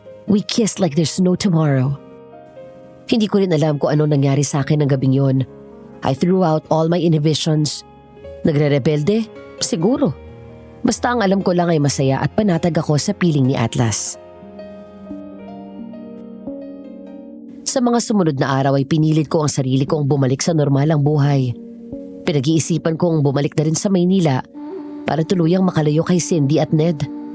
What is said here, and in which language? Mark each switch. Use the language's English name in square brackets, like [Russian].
[English] We kissed like there's no tomorrow. [Filipino] Hindi ko rin alam kung ano nangyari sa akin ng gabing yon. [English] I threw out all my inhibitions. [Filipino] Nagre-rebelde? Siguro. Basta ang alam ko lang ay masaya at panatag ako sa piling ni Atlas. Sa mga sumunod na araw ay pinilit ko ang sarili kong bumalik sa normalang buhay. Pinag-iisipan kong bumalik na rin sa Maynila para tuluyang makalayo kay Cindy at Ned.